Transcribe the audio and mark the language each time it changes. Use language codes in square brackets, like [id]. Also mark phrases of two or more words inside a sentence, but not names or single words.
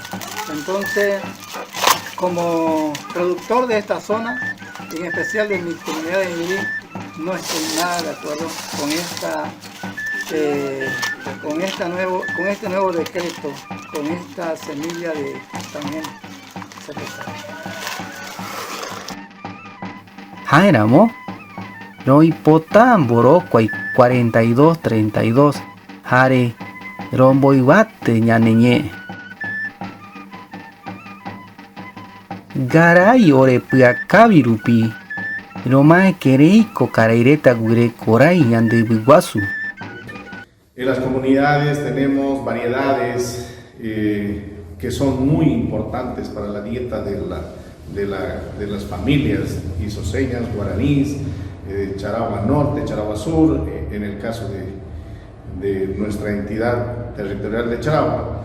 [es] Entonces, como productor de esta zona, en especial de mi comunidad de Ñirí, no estoy nada de acuerdo con este nuevo decreto, con esta semilla de también [gn] Jaéramo roipota mborokuai 42-32 jare romboivate ñaneñe. Garai orepy'akávi rupi romaekereiko karaireta guirekorái ñande yvyguasu. [es] En las comunidades tenemos variedades que son muy importantes para la dieta de las familias isoseñas, guaraníes, Charagua Norte, Charagua Sur, en el caso de nuestra entidad territorial de Charagua,